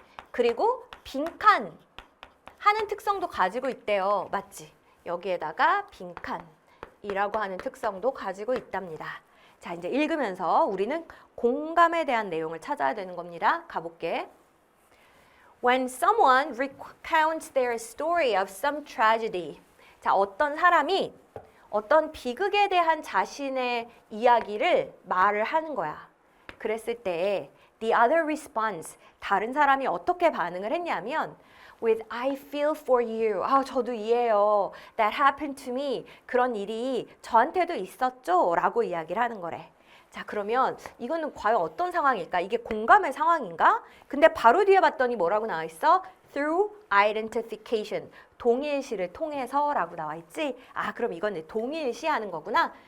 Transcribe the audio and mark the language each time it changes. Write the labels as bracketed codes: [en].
[ko] 그리고 빈칸 하는 특성도 가지고 있대요. 맞지? 여기에다가 빈칸이라고 하는 특성도 가지고 있답니다. 자, 이제 읽으면서 우리는 공감에 대한 내용을 찾아야 되는 겁니다. 가볼게. [en] When someone recounts their story of some tragedy. [ko] 자, 어떤 사람이 어떤 비극에 대한 자신의 이야기를 말을 하는 거야. 그랬을 때 the other response, 다른 사람이 어떻게 반응을 했냐면 with I feel for you. [en] 저도 이해해요. That happened to me. [ko] 그런 일이 저한테도 있었죠? 라고 이야기를 하는 거래. 자, 그러면 이거는 과연 어떤 상황일까? 이게 공감의 상황인가? 근데 바로 뒤에 봤더니 뭐라고 나와 있어? [en] Through identification. [ko] 동일시를 통해서 라고 나와 있지? 그럼 이건 동일시 하는 거구나.